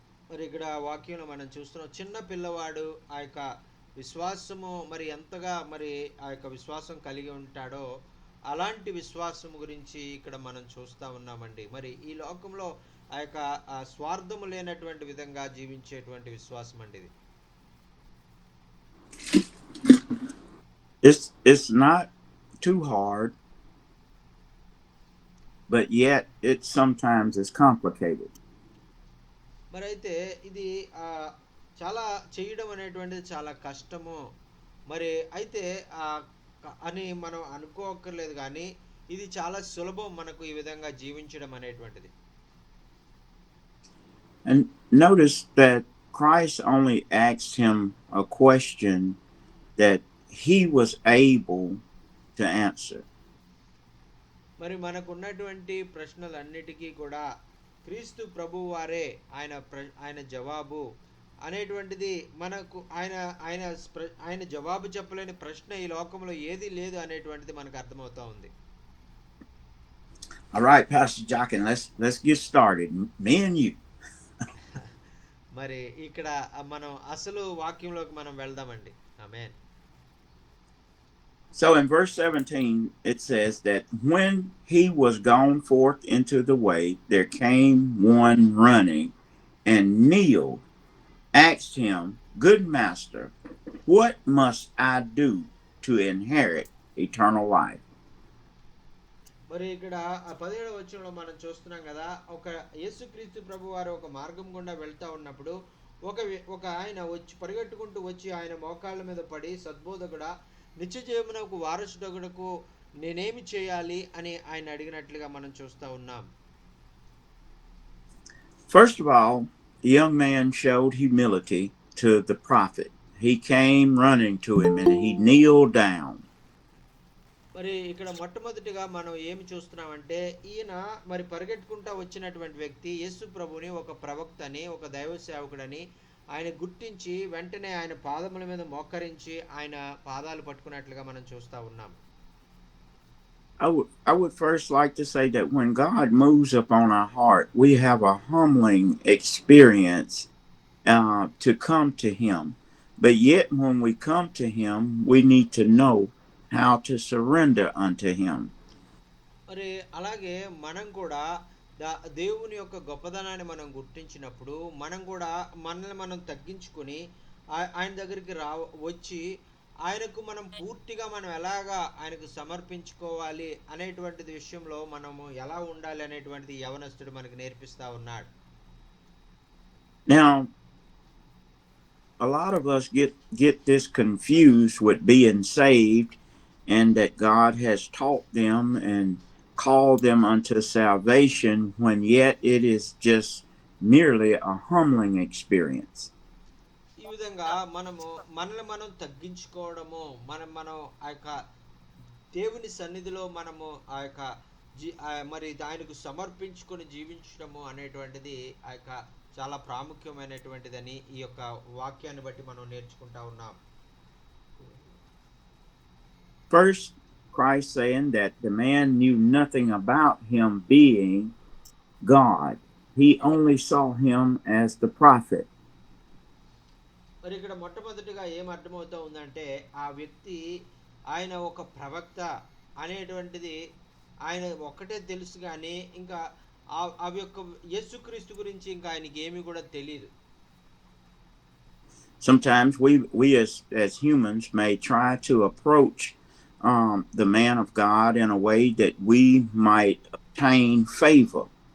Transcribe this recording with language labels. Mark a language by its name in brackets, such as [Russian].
[Telugu] మరి ఇక్కడ వాక్యంలో మనం చూస్తున్నాం, చిన్న పిల్లవాడు ఆ యొక్క విశ్వాసము మరి ఎంతగా మరి ఆ యొక్క విశ్వాసం కలిగి ఉంటాడో అలాంటి విశ్వాసం గురించి ఇక్కడ మనం చూస్తూ ఉన్నామండి. మరి ఈ లోకంలో ఆ యొక్క స్వార్థము లేనటువంటి విధంగా జీవించేటువంటి విశ్వాసం అండి ఇది. [English] It's not too hard, but yet it sometimes is complicated. [Telugu] మరి అయితే ఇది చాలా చేయడం అనేటువంటిది చాలా కష్టము. మరి అయితే అని మనం అనుకోక్కర్లేదు కానీ ఇది చాలా సులభం మనకు ఈ విధంగా జీవించడం అనేటువంటిది. [English] And notice that Christ only asked him a question that he was able to answer. [Telugu] మరి మనకున్నటువంటి ప్రశ్నలన్నిటికీ కూడా క్రీస్తు ప్రభువు వారే ఆయన జవాబు అనేటువంటిది మనకు ఆయన ఆయన ఆయన జవాబు చెప్పలేని ప్రశ్న ఈ లోకంలో ఏది లేదు అనేటువంటిది మనకు అర్థమవుతా ఉంది. [English] All right, Pastor Jockin, let's get started. Me and you. [Telugu] మరి ఇక్కడ మనం అసలు వాక్యంలోకి మనం వెళ్దామండి. ఆమేన్. [English] So in verse 17, it says that when he was gone forth into the way, there came one running and kneeled, asked him, Good master, what must I do to inherit eternal life? [Telugu] మరి ఇక్కడ 17వ వచనంలో మనం చూస్తున్నాం కదా, ఒక యేసుక్రీస్తు ప్రభు వారు ఒక మార్గం గుండా వెళ్తా ఉన్నప్పుడు ఒక ఆయన వచ్చి పరిగెట్టుకుంటూ వచ్చి ఆయన మోకాళ్ళ మీద పడి, సద్బోధకుడా, నిత్య జీవమునకు వారసుడగుటకు నేనేమి చేయాలి అని ఆయన అడిగినట్లుగా మనం చూస్తా ఉన్నాం. [English] First of all, the young man showed humility to the prophet. He came running to him and he kneeled down. [Telugu] మరి ఇక్కడ మొట్టమొదటిగా మనం ఏమి చూస్తున్నామంటే, ఈయన మరి పరిగెట్టుకుంటా వచ్చినటువంటి వ్యక్తి యేసు ప్రభుని ఒక ప్రవక్తని, ఒక దైవ సేవకుడని ఆయన గుర్తించి వెంటనే ఆయన పాదముల మీద మోకరించి ఆయన పాదాలు పట్టుకున్నట్లుగా మనం చూస్తా ఉన్నాం. [English] I would first like to say that when God moves upon our heart, we have a humbling experience to come to him. But yet when we come to him, we need to know how to surrender unto him. [Telugu] మరి అలాగే మనం కూడా దేవుని యొక్క గొప్పదనాన్ని మనం గుర్తించినప్పుడు మనం కూడా మనల్ని మనం తగ్గించుకొని ఆయన దగ్గరికి వచ్చి ఆయనకు మనం పూర్తిగా మనం ఎలాగా ఆయనకు సమర్పించుకోవాలి అనేటువంటి విషయంలో మనము ఎలా ఉండాలి అనేటువంటిది యవనస్తుడు మనకు నేర్పిస్తా ఉన్నాడు. [English] Now, a lot of us get this confused with being saved and that God has taught them and called them unto salvation, when yet it is just merely a humbling experience. [Telugu] ఈ విధంగా మనల్ని మనం తగ్గించుకోవడము, మనం ఆ యొక్క దేవుని సన్నిధిలో మనము ఆ యొక్క మరి ఆయనకు సమర్పించుకొని జీవించడము అనేటువంటిది ఆ యొక్క చాలా ప్రాముఖ్యమైనటువంటిదని ఈ యొక్క వాక్యాన్ని బట్టి మనం నేర్చుకుంటా ఉన్నాం. [English] First, Christ saying that the man knew nothing about him being God. He only saw him as the prophet. [Telugu] మరి ఇక్కడ మొట్టమొదటిగా ఏం అర్థమవుతా ఉందంటే, ఆ వ్యక్తి ఆయన ఒక ప్రవక్త అనేటువంటిది ఆయన ఒక్కటే తెలుసు కానీ ఇంకా ఆ యొక్క యేసుక్రీస్తు గురించి ఇంకా ఆయనకి ఏమీ కూడా తెలియదు. [English] Sometimes we as humans may try to approach the man of God in a way that we might obtain favor.